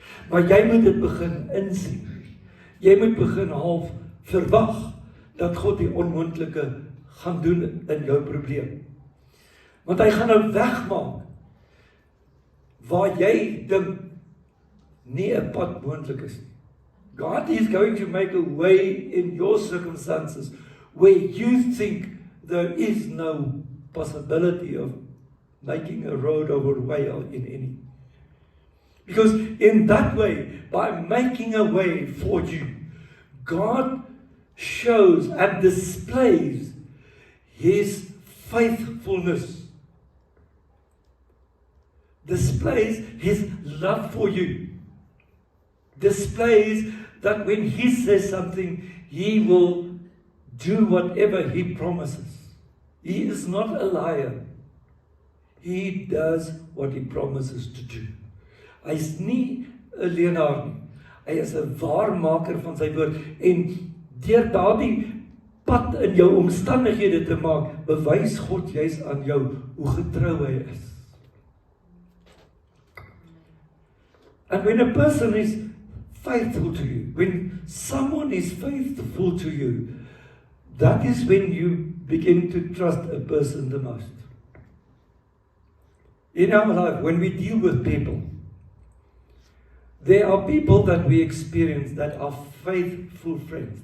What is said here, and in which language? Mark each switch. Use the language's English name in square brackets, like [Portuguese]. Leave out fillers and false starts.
[Afrikaans] Maar jy moet dit begin insien. Jy moet begin half verwag dat God die onmoontlike gaan doen in jou probleem. Want hy gaan nou wegmaak waar jy dink nie 'n pad moontlik is nie. [English] God is going to make a way in your circumstances where you think there is no possibility of making a road over a way in any. Because in that way, by making a way for you, God shows and displays His faithfulness. Displays His love for you. Displays that when He says something, He will do whatever He promises. He is not a liar. He does what He promises to do. [Afrikaans] Hy is nie 'n leenaar nie. Hy is 'n waarmaker van sy woord. En deur daardie pad in jou omstandighede te maak, bewys God juis aan jou hoe getrou hy is. [English] And when a person is faithful to you, when someone is faithful to you, that is when you begin to trust a person the most. In our life, when we deal with people, there are people that we experience that are faithful friends.